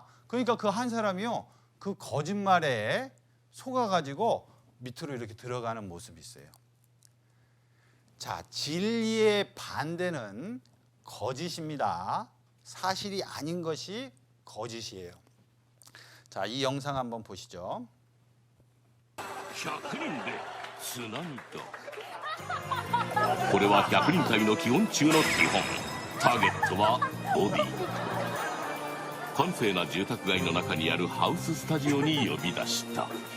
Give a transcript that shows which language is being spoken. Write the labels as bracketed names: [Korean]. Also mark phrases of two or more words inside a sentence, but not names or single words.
[Korean] 그러니까 그 한 사람이요, 그 거짓말에 속아가지고 밑으로 이렇게 들어가는 모습이 있어요. 자, 진리의 반대는 거짓입니다. 사실이 아닌 것이 거짓이에요. 자, 이 영상 한번 보시죠. [Japanese] 100 人でつなぎとこれは100人隊の基本中の基本。ターゲットはボディ。閑静な住宅街の中にあるハウススタジオに呼び出した。